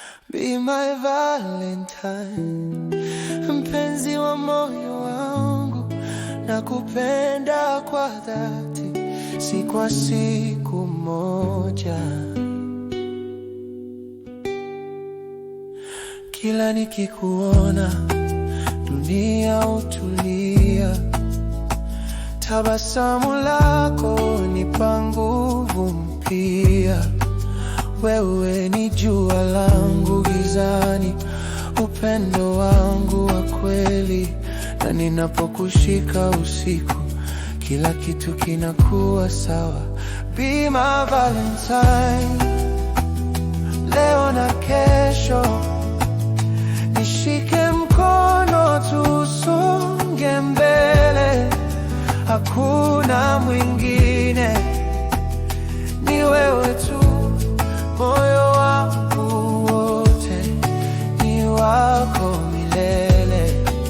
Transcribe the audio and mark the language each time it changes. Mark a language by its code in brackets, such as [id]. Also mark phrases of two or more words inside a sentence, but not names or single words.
[en] Be my Valentine, [sw] mpenzi wa moyo wangu, nakupenda kwa dhati, si kwa siku moja. Kila nikikuona, dunia hutulia. Tabasamu lako hunipa nguvu mpya. Wewe ni jua langu gizani, upendo wangu wa kweli. Na ninapokushika usiku, kila kitu kinakuwa sawa. [en] Be my Valentine, [sw] leo na kesho, nishike mkono tusonge mbele. Hakuna mwingine, ni wewe tu, moyo wangu wote ni wako milele.